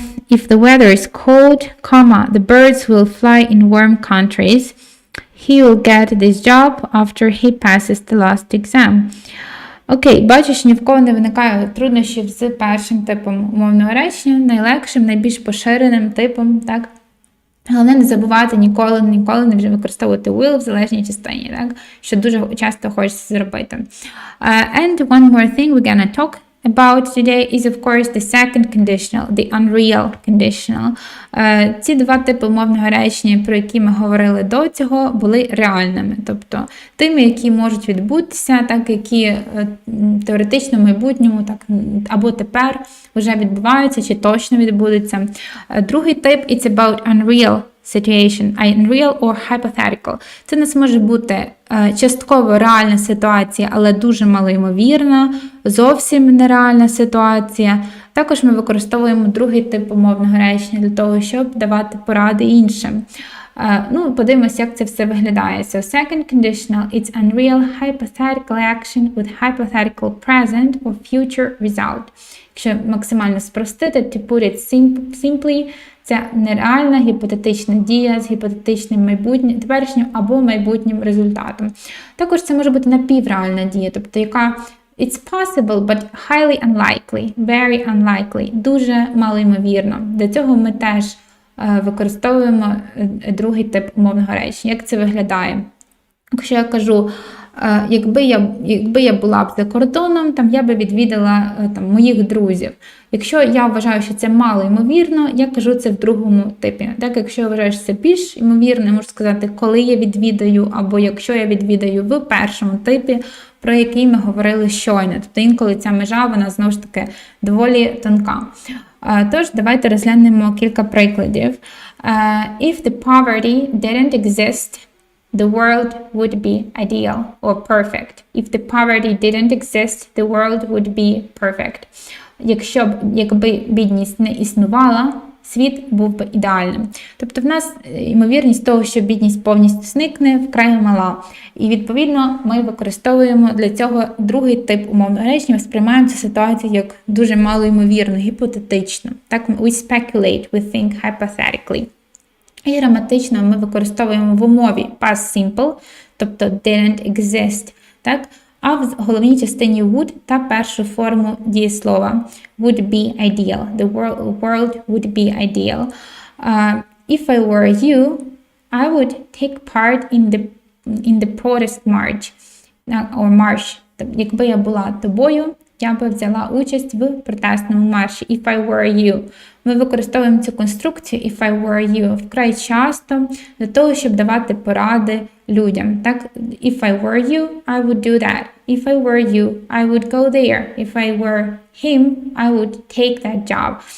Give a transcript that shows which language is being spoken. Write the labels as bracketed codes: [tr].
[en] If the weather is cold, comma, the birds will fly in warm countries. He will get this job after he passes the last exam. [uk] Окей, бачиш, ні в кого не виникає труднощів з першим типом умовного речення, найлегшим, найбільш поширеним типом, так? Головне не забувати ніколи не використовувати will в залежній частині, так? Що дуже часто хочеться зробити. [en] And one more thing we're gonna talk about today is, of course, the second conditional, the unreal conditional. [uk] Ці два типи умовного речення, про які ми говорили до цього, були реальними, тобто тими, які можуть відбутися, так, які теоретично в майбутньому так, або тепер вже відбуваються, чи точно відбудуться. Другий тип [en] – it's about unreal situation, unreal or hypothetical. [uk] Це у нас може бути частково реальна ситуація, але дуже малоймовірна, зовсім нереальна ситуація. Також ми використовуємо другий тип умовного речення для того, щоб давати поради іншим. Подивимося, як це все виглядає. [en] So, second conditional, it's unreal hypothetical action with hypothetical present or future result. [uk] Якщо максимально спростити, [en] to put it simply, [uk] це нереальна гіпотетична дія з гіпотетичним майбутнім, теперішнім або майбутнім результатом. Також це може бути напівреальна дія, тобто яка [en] it's possible, but highly unlikely, very unlikely, [uk] дуже малоймовірно. Для цього ми теж використовуємо другий тип умовного речення. Як це виглядає? Якщо я кажу, якби я була б за кордоном, я би відвідала моїх друзів. Якщо я вважаю, що це мало ймовірно, я кажу це в другому типі. Так, якщо я вважаю, що це більш ймовірно, я можу сказати, коли я відвідаю, або якщо я відвідаю в першому типі, про який ми говорили щойно. Тобто інколи ця межа, вона знову ж таки доволі тонка. Тож, давайте розглянемо кілька прикладів. [en] If the poverty didn't exist, the world would be ideal or perfect. If the poverty didn't exist, the world would be perfect. [uk] Якби бідність не існувала, світ був би ідеальним. Тобто в нас ймовірність того, що бідність повністю зникне, вкрай мала. І відповідно ми використовуємо для цього другий тип умовного речення, сприймаємо цю ситуацію як дуже малоймовірну, гіпотетичну. [en] Так, we speculate, we think hypothetically. [uk] І граматично ми використовуємо в умові past simple, тобто didn't exist, так? А в головній частині would та першу форму дієслова [en] would be ideal. The world would be ideal. If I were you, I would take part in the protest march or march. [uk] Якби я була тобою, я би взяла участь в протестному марші. [en] If I were you. [uk] Ми використовуємо цю конструкцію [en] if I were you [uk] вкрай часто для того, щоб давати поради людям. Так? [en] If I were you, I would do that. If I were you, I would go there. If I were him, I would take that job.